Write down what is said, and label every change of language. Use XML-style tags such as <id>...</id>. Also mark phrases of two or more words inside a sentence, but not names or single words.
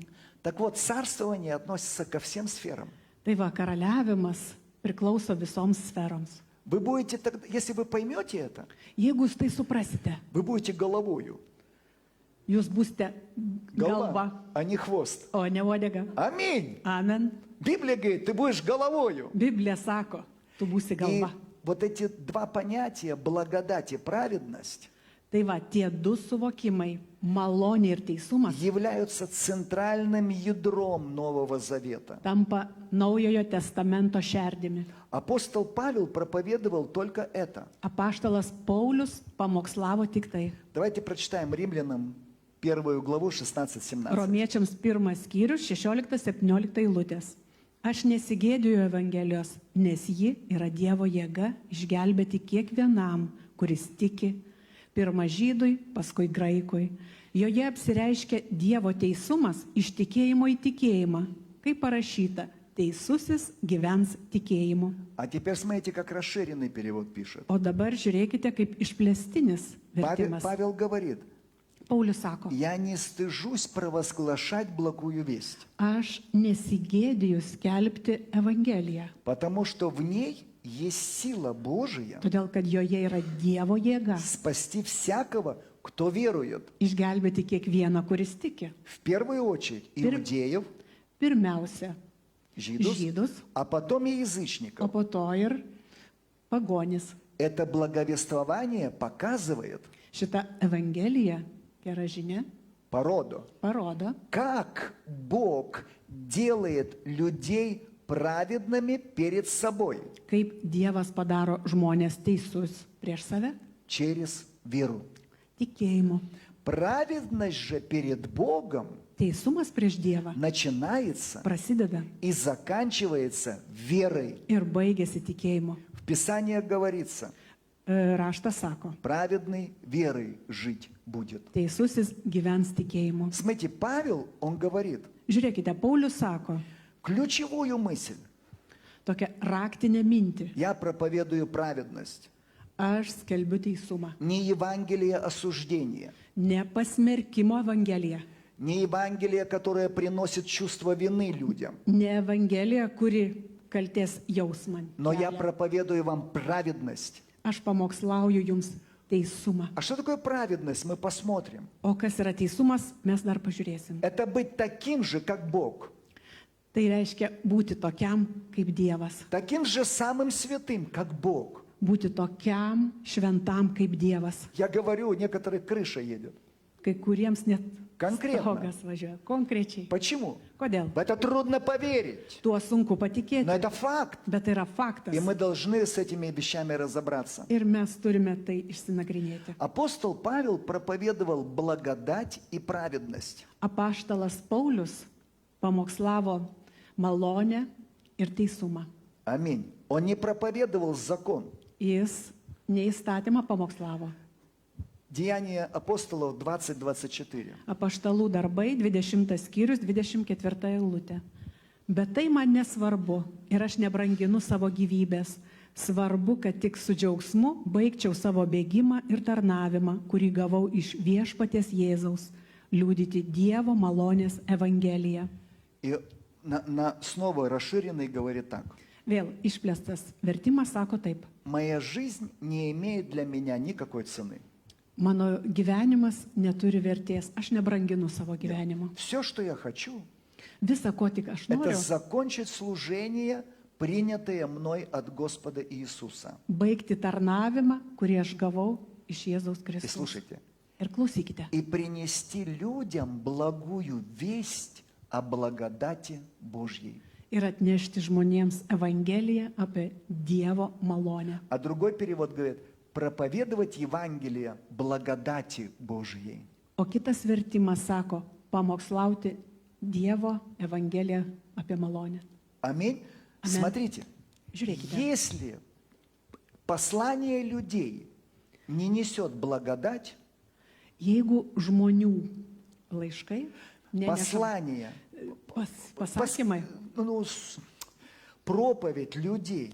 <ru>Так вот, царствование относится ко всем сферам.</ru> <lt>Tai va, karaliavimas priklauso visoms sferoms.</lt> <ru>Вы будете, если вы поймете это,</ru> <lt>Jeigu jūs tai suprasite,</lt> <ru>вы будете головою.</ru> <lt>jūs būsite galva,</lt> <ru>Голова, а не хвост.</ru> <lt>o ne uodega.</lt> <ru>Аминь.</ru> <lt>Amen.</lt> <ru>Библия говорит, ты будешь головою.</ru> <lt>Biblija sako, tu būsi</lt> <ru>И</ru> <lt>galva.</lt> <ru>вот эти два понятия, благодать и праведность,</ru> <lt>Tai va, tie du suvokimai, malonė ir teisumas,</lt> <ru>являются центральным ядром Нового Завета.</ru> <lt>tampa naujojo testamento šerdimi.</lt> <ru>Апостол Павел проповедовал только это.</ru> <lt>Apaštalas Paulius pamokslavo tik tai.</lt> <ru>Давайте прочитаем Римлянам 1 главу 16-17.</ru> <lt>Romiečiams 1 skyrius 16-17 eilutės. Aš nesigėdiju Evangelijos, nes ji yra Dievo jėga išgelbėti kiekvienam, kuris tiki, pirma žydui, paskui graikui. Joje apsireiškia Dievo teisumas iš tikėjimo į tikėjimą, kaip parašyta, teisusis gyvens tikėjimu.</lt> <ru>А теперь смотрите, как расширенный перевод пишет.</ru> <lt>O dabar žiūrėkite, kaip išplėstinis vertimas.</lt> <ru>Павел говорит,</ru> <lt>Paulius sako,</lt> <ru>я не стыжусь провозглашать благую весть,</ru> <lt>aš nesigėdiju skelbti Evangeliją,</lt> <ru>потому что в ней есть сила Божия</ru> <lt>todėl kad joje yra Dievo jėga</lt> <ru>спасти всякого, кто верует.</ru> <lt>išgelbėti kiekvieną, kuris tiki.</lt> <ru>В первую очередь иудеев,</ru> <lt>Pirmiausia,</lt> <ru>жидов,</ru> <lt>žydus,</lt> <ru>а потом и</ru> <lt>o</lt> <ru>язычников.</ru> <lt>po to ir pagonis.</lt> <ru>Это благовествование показывает</ru> <lt>Šita Evangelija, gera žinia,</lt> <ru>по роду,</ru> <lt>parodo,</lt> <ru>как Бог делает людей праведными перед собой</ru> <lt>kaip Dievas padaro žmonės teisus prieš save</lt> <ru>через веру.</ru> <lt>tikėjimu.</lt> <ru>Праведность же перед Богом</ru> <lt>Teisumas prieš Dievą</lt> <ru>начинается</ru> <lt>prasideda</lt> <ru>и заканчивается верой.</ru> <lt>ir baigėsi tikėjimu.</lt> <ru>В Писании говорится,</ru> <lt>Raštas sako,</lt> <ru>праведный верой жить будет.</ru> <lt>teisusis gyvens tikėjimu.</lt> <ru>Смотрите, Павел, он говорит,</ru> <lt>Žiūrėkite, Paulius sako</lt> <ru>ключевую мысль.</ru> <lt>tokią raktinę mintį.</lt> <ru>Я проповедую праведность.</ru> <lt>Aš skelbiu teisumą.</lt> <ru>Не Евангелие осуждения.</ru> <lt>Ne pasmerkimo evangelija.</lt> <ru>Не Евангелие, которое приносит чувство вины людям.</ru> <lt>Ne evangelija, kuri kaltės jausmą.</lt> <ru>Но я</ru> <lt>kelia.</lt> <ru>проповедую вам праведность.</ru> <lt>Aš pamokslauju jums teisumą.</lt> <ru>А что такое праведность? Мы посмотрим.</ru> <lt>O kas yra teisumas, mes dar pažiūrėsim.</lt> <ru>Это быть таким же, как Бог.</ru> <lt>Tai reiškia būti tokiam kaip Dievas.</lt> <ru>Таким же самым святым, как Бог.</ru> <lt>Būti tokiam šventam kaip Dievas.</lt> <ru>Я говорю, у некоторых крыша едет.</ru> <lt>Kai kuriems net Konkretna. stogas važiuoja. Konkrečiai.</lt> <ru>Почему?</ru> <lt>Kodėl?</lt> <ru>В это трудно поверить.</ru> <lt>Tuo sunku</lt> <ru>Но</ru> <lt>patikėti,</lt> <ru>это факт.</ru> <lt>bet tai yra faktas.</lt> <ru>И мы должны с этими вещами разобраться.</ru> <lt>Ir mes turime tai išsinagrinėti.</lt> <ru>Апостол Павел проповедовал благодать и праведность.</ru> <lt>Apaštalas Paulius pamokslavo malonę ir teisumą.</lt> <ru>Аминь. Он не проповедовал закон.</ru> <lt>Jis neįstatymą pamokslavo.</lt> <ru>Деяния апостолов 20-24.</ru> <lt>Apaštalų darbai 20 skyrius 24 eilutė. Bet tai man nesvarbu ir aš nebranginu savo gyvybės. Svarbu, kad tik su džiaugsmu baigčiau savo bėgimą ir tarnavimą, kurį gavau iš viešpaties Jėzaus, liūdyti Dievo malonės evangeliją.</lt> <ru>И снова расширенный говорит так.</ru> <lt>Vėl išplėstas vertimas sako taip.</lt> <ru>Моя жизнь не имеет для меня никакой цены.</ru> <lt>Mano gyvenimas neturi vertės, aš nebranginu savo gyvenimo.</lt> <ru>Все, что я хочу,</ru> <lt>Visa, ko tik aš</lt> <ru>это</ru> <lt>noriu,</lt> <ru>закончить служение, принятое мной от Господа Иисуса.</ru> <lt>baigti tarnavimą, kurį aš gavau iš Jėzaus</lt> <ru>И</ru> <lt>Kristaus.</lt> <ru>слушайте.</ru> <lt>Ir klausykite.</lt> <ru>И принести людям благую весть о благодати Божьей.</ru> <lt>Ir atnešti žmonėms Evangeliją apie Dievo malonę.</lt> <ru>А другой перевод говорит, проповедовать Евангелие благодати Божьей.</ru> <lt>O kitas vertimas sako, pamokslauti Dievo Evangeliją apie malonę.</lt> <ru>Аминь. Аминь. Смотрите,</ru> <lt>Žiūrėkite.</lt> <ru>если послание людей не несет благодать,</ru> <lt>Jeigu žmonių laiškai, neneša</lt> <ru>послание,</ru> <lt>pasakymai,</lt> <ru>проповедь людей,</ru>